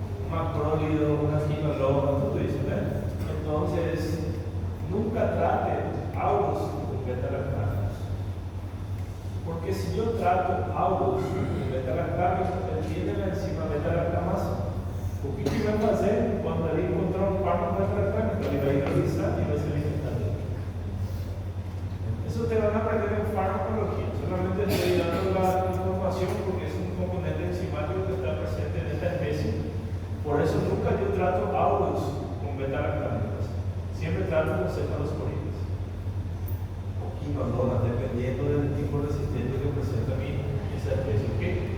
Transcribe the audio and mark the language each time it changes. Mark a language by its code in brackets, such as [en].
[es] Macrólido, una quinolona, todo eso, ¿no? Entonces, nunca trate aurus con beta-lactantes. Porque si yo trato aurus con beta-lactamos, él tiene la enzima beta-lactamasa. [pt] O que ele vai fazer quando ele encontrar um fármaco beta-lactámico? Ele vai hidrolisar e vai se alimentar dele. [es] Eso te van a aprender en farmacología. Solamente estoy dando la información porque es un componente enzimático que está presente en esta especie. Por eso nunca yo trato aurus con beta-lactámicos. Siempre trato con cefalosporinas. Quinolonas, dependiendo del tipo de resistencia que presenta esa especie. ¿Okay?